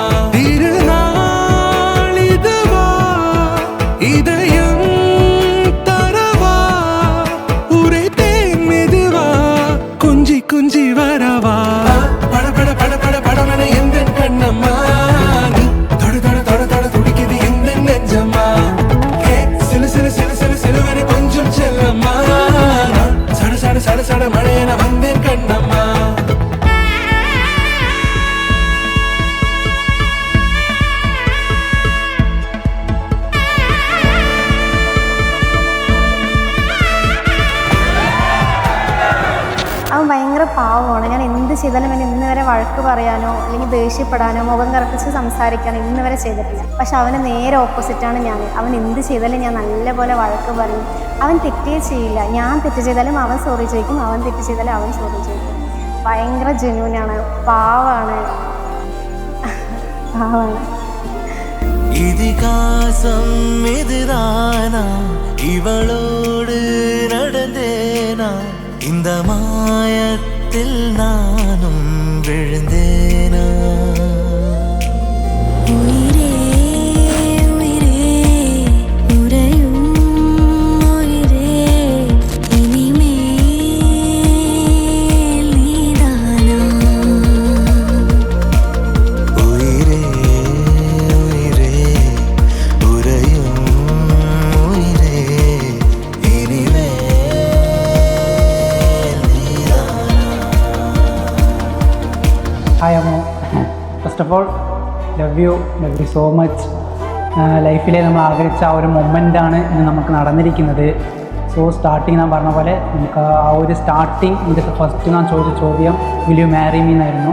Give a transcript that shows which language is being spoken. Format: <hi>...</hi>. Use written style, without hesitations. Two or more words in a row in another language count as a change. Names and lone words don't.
<ta>திருநாள் இதுவா, இதயம் தரவா, உரைத்தேன் மெதுவா, குஞ்சி குஞ்சி வரவா. படபட படபட படவென எந்தன் கண்ணம்மா, சட சட மழையென வந்தேன் கண்ணம்மா.</ta> <ml>അവൻ ഭയങ്കര പാവമാണ്. ഞാൻ എന്ത് ചെയ്താലും അവൻ ഇന്ന് വരെ വഴക്ക് പറയാനോ അല്ലെങ്കിൽ ദേഷ്യപ്പെടാനോ മുഖം കറപ്പിച്ച് സംസാരിക്കാനോ ഇന്ന് വരെ ചെയ്തിട്ടില്ല. പക്ഷെ അവന് നേരെ ഓപ്പോസിറ്റാണ് ഞാൻ. അവൻ എന്ത് ചെയ്താലും ഞാൻ നല്ലപോലെ വഴക്ക് പറയും. അവൻ തെറ്റേ ചെയ്യില്ല. ഞാൻ തെറ്റ് ചെയ്താലും അവൻ സോറി ചോദിക്കും, അവൻ തെറ്റ് ചെയ്താലും അവൻ സോറി ചോദിക്കും. ഭയങ്കര ജെന്യൂനാണ്, പാവാണ്.</ml> <ta>ഇതിഹാസം இதுதானா இவளோடு நடந்தேனா இந்த மாயத்தில் நானும் விழுந்தேனா உயிரே உயிரே உறையும் உயிரே இனிமேல் நீதானா உயிரே உயிரே உறையும் உயிரே இனிமேல் நீதானா</ta> <ml>ഹായ് അമ്മോ,</ml> <en>first of all love you so much.</en> <ml>ലൈഫിലെ നമ്മൾ ആഗ്രഹിച്ച ആ ഒരു മൊമെൻ്റാണ് ഇന്ന് നമുക്ക് നടന്നിരിക്കുന്നത്.</ml> <en>so starting</en> <ml>ഞാൻ പറഞ്ഞ പോലെ നമുക്ക് ആ ഒരു സ്റ്റാർട്ടിങ് എൻ്റെ ഫസ്റ്റ് ഞാൻ ചോദിച്ച ചോദ്യം</ml> <en>will you marry me</en> <ml>എന്നായിരുന്നു.</ml>